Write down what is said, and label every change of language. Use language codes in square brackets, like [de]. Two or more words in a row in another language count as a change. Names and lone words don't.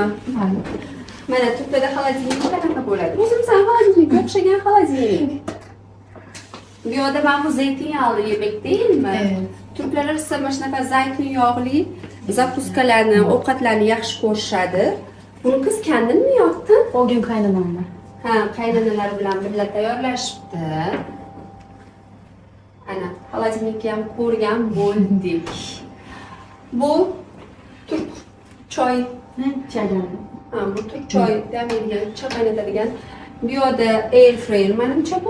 [uz] Mana Turkiyada xolodilnik qanaqa bo'ladi? O'zimizning xolodilnikka o'xshagan xolodilnik. Bu yerda mana bu zaytun yog'li yemak deyilmi? Turklar esa mana shunaqa zaytun yog'li zakuskalarni, ovqatlarni yaxshi ko'rishadi. [tr] Buni qiz kendinmi yaptı? O gün qaynonamni. [uz] Ha, qaynanalar bilan birga tayyorlashibdi. Ana, xolodilnikni ham ko'rgan bo'ldik. Bu turk choy. Chaydan. Ha, bu turk choy demeydigan, choy qaynatadigan. Bu yerda [en] air fryer [uz] menimcha bu.